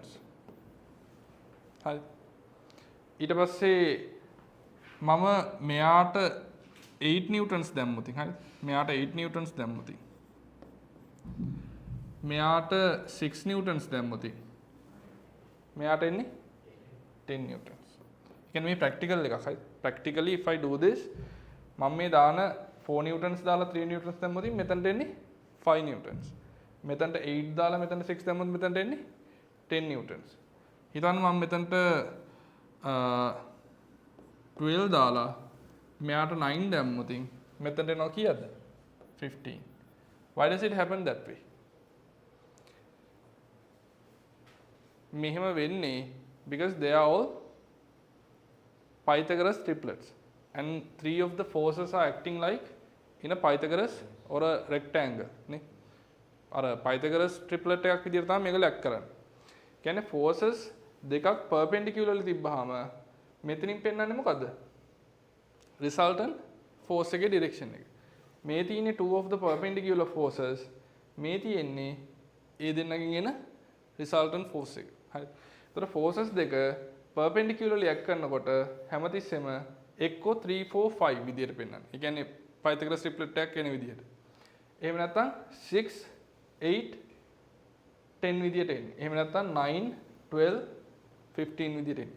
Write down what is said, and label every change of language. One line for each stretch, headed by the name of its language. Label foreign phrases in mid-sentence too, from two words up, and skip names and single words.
Sinhala: හරි. ඊට පස්සේ මම මෙයාට 8 newtons දැම්මොතින් හරි. මෙයාට 8 newtons දැම්මොතින් මෙයාට 6 newtons දැම්මොත් මෙයාට එන්නේ 10 newtons. ඒ කියන්නේ මේ practical එකක්. හරි.
English: Practically if I do this
Sinhala: මම මේ දාන 4 newtons දාලා 3 newtons දැම්මොත් මෙතනට එන්නේ 5 newtons. මෙතනට 8 දාලා මෙතනට 6 දැම්මොත් මෙතනට එන්නේ 10 newtons. හිතන්න මම මෙතනට 12 දාලා මෙයාට 9 දැම්මොත් මෙතනට එනවා කීයද? 15.
English: Why does it happen that way?
Sinhala: මෙහෙම වෙන්නේ
English: because they are all Pythagoras triplets and 3 of the forces are acting like in a Pythagoras or a rectangle නේ.
Sinhala: අර Pythagoras triplet එකක් විදිහට තමයි මේක ලැක් කරන්නේ. කියන්නේ forces දෙකක් perpendicularly තිබ්බහම මෙතනින් පෙන්වන්නේ මොකද්ද?
English: resultant force
Sinhala: එකේ direction එක. මේ තියෙන්නේ
English: 2 of the perpendicular forces.
Sinhala: මේ තියෙන්නේ ඒ දෙන්නගෙන් එන
English: resultant force
Sinhala: එක. හරි. ඒතර forces දෙක perpendicularly act කරනකොට හැමතිස්සෙම එක්කෝ 3 4 5 විදියට පෙන්වන්නේ. ඒ කියන්නේ Pythagoras triplet එකක් එන විදියට. එහෙම නැත්නම් 6 8 10 විදියට එන්නේ. එහෙම නැත්නම් 9 12 15 විදියට එන්නේ.